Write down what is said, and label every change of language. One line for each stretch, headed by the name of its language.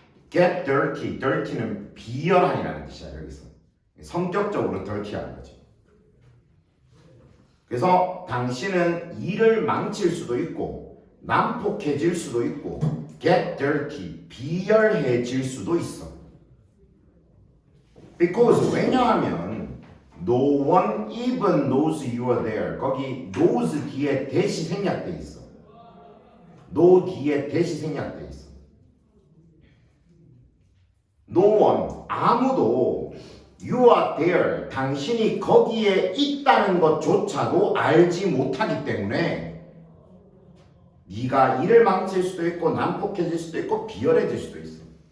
Korean: get dirty는 비열한이라는 뜻이야. 여기서 성격적으로 dirty한 거지. 그래서 당신은 일을 망칠 수도 있고 난폭해질 수도 있고 get dirty 비열해질 수도 있어.
English: because
Korean: 왜냐하면
English: no one even knows you are there.
Korean: 거기 knows 뒤에 대시 생략돼 있어. no 뒤에 대시 생략돼 있어. no one 아무도
English: you are there
Korean: 당신이 거기에 있다는 것조차도 알지 못하기 때문에 네가 일을 망칠 수도 있고 난폭해질 수도 있고 비열해질 수도 있어.